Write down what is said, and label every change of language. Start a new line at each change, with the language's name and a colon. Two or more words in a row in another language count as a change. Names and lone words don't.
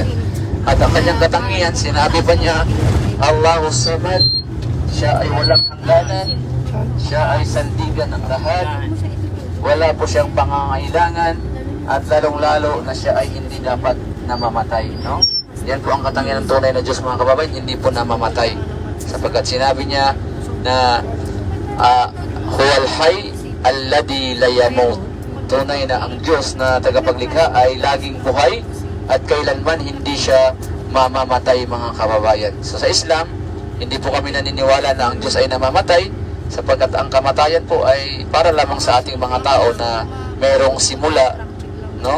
Filipino: At ang Kanyang katangian, sinabi pa niya,
Arabic: الله الصمد,
Filipino: siya ay walang hangganan, siya ay sandigan ng lahat, wala po siyang pangangailangan, at lalong-lalo na siya ay hindi dapat namamatay, no? Yan po ang katangian ng tunay na Diyos, mga kababayan, hindi po namamatay, sapagkat sinabi niya na
Arabic: هو الحي الذي لا يموت.
Filipino: Tunay na ang Diyos na tagapaglikha ay laging buhay at kailanman hindi siya mamamatay, mga kababayan. So sa Islam, hindi po kami naniniwala na ang Diyos ay namamatay, sapagkat ang kamatayan po ay para lamang sa ating mga tao na mayroong simula, no?